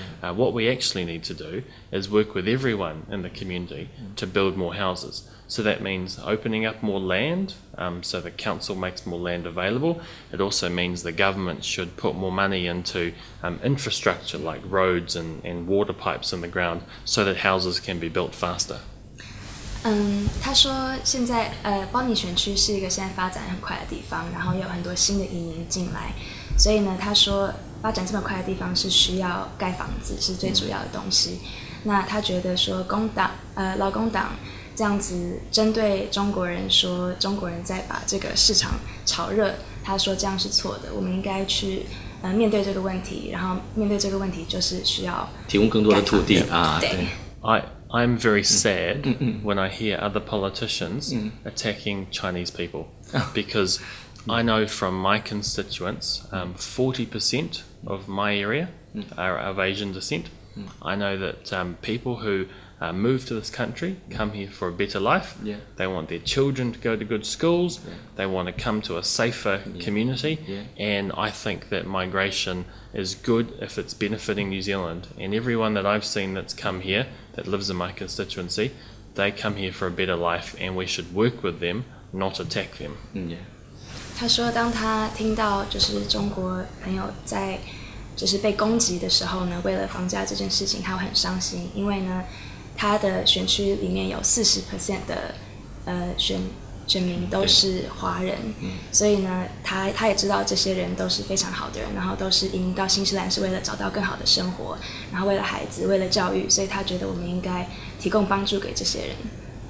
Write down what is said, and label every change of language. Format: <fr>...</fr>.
<en>What we actually need to do is work with everyone in the community to build more houses. So that means opening up more land, so the council makes more land available. It also means the government should put more money into infrastructure like roads and water pipes in the ground so that houses can be built faster.</en> <zh>他说现在邦尼选区是一个现在发展很快的地方，然后也有很多新的移民进来，所以呢，他说发展这么快的地方是需要盖房子是最主要的东西。那他觉得说劳工党这样子针对中国人说中国人在把这个市场炒热，他说这样是错的，我们应该去面对这个问题，然后面对这个问题就是需要提供更多的土地啊，对。</zh> <en>I'm very sad when I hear other politicians attacking Chinese people, because I know from my constituents, 40% of my area are of Asian descent. I know that people who move to this country come here for a better life. They want their children to go to good schools. They want to come to a safer community. And I think that migration is good if it's benefiting New Zealand. And everyone that I've seen that's come here, that lives in my constituency, they come here for a better life, and we should work with them, not attack them.</en> <zh>他说，当他听到就是中国朋友在就是被攻击的时候呢，为了房价这件事情，他会很伤心，因为呢，他的选区里面有40% 的选民都是华人，所以呢，他也知道这些人都是非常好的人，然后都是移民到新西兰是为了找到更好的生活，然后为了孩子，为了教育，所以他觉得我们应该提供帮助给这些人。</zh>